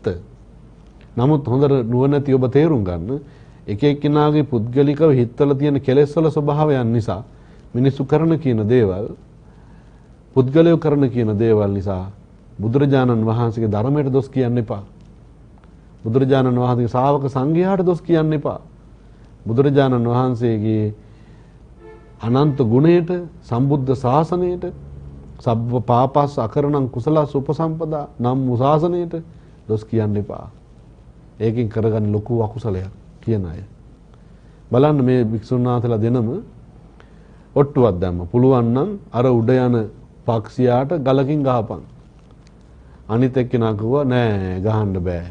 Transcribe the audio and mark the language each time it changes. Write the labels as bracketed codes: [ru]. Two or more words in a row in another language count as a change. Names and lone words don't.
[si] නමුත් හොඳට නුවණැති ඔබ තේරුම් ගන්න එක එක්කෙනාගේ පුද්ගලිකව හිතවල තියෙන කෙලෙස් වල ස්වභාවයන් නිසා මිනිස්සු කරන කියන දේවල්, පුද්ගලයෝ කරන කියන දේවල් නිසා බුදුරජාණන් වහන්සේගේ ධර්මයට දොස් කියන්න එපා. බුදුරජාණන් වහන්සේගේ ශ්‍රාවක සංඝයාට දොස් කියන්න එපා. බුදුරජාණන් වහන්සේගේ අනන්ත ගුණයට, සම්බුද්ධ ශාසනයට, [pi] සබ්බ පාපස් අකරණං කුසලස් උපසම්පදා [si] නම් වූ ශාසනයට දොස් කියන්න එපා. ඒකෙන් කරගන්න ලොකු අකුසලයක් කියන අය. බලන්න මේ භික්ෂුන් වහන්සේලා දෙනම ඔට්ටුවක් දැම්ම. පුළුවන් නම් අර උඩ යන පක්ෂියාට ගලකින් ගහපන්. අනිත් එක්කෙනා කිව්වා නෑ ගහන්න බෑ.